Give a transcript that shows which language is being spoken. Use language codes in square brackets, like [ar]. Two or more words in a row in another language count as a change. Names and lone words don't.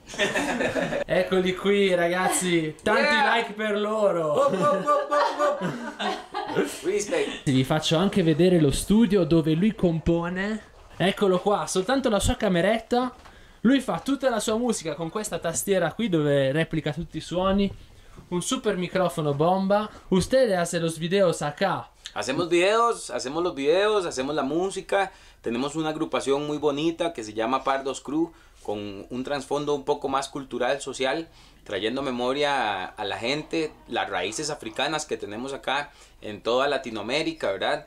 [it] Eccoli qui ragazzi, tanti like per loro. Vi faccio anche vedere lo studio dove lui compone. Eccolo qua, soltanto la sua cameretta. Lui fa tutta la sua musica con questa tastiera qui dove replica tutti i suoni. [es] Un super micrófono bomba. Ustedes hacen los videos acá. Hacemos videos, hacemos la música. Tenemos una agrupación muy bonita que se llama Pardos Crew, con un trasfondo un poco más cultural, social, trayendo memoria a la gente, las raíces africanas que tenemos acá en toda Latinoamérica, ¿verdad?